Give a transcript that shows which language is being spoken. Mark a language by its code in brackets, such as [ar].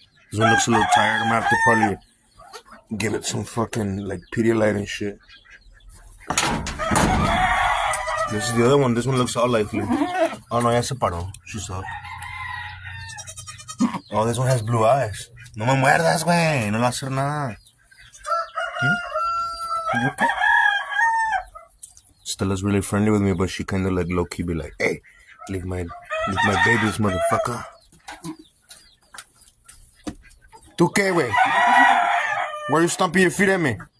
[en] This one looks a little tired. I'm gonna have to probably give it some fucking like Pedialyte and shit. This is the other one. This one looks all lively. Oh no, [es] ya se paró. [en] She's up. Oh, this one has blue eyes. [es] No me muerdas, güey. No le va a hacer nada. [en] You okay? Stella's really friendly with me, but she kind of like low-key be like, hey, leave my babies, motherfucker. [es] ¿Tú qué, güey? [en] Why are you stomping your feet at me?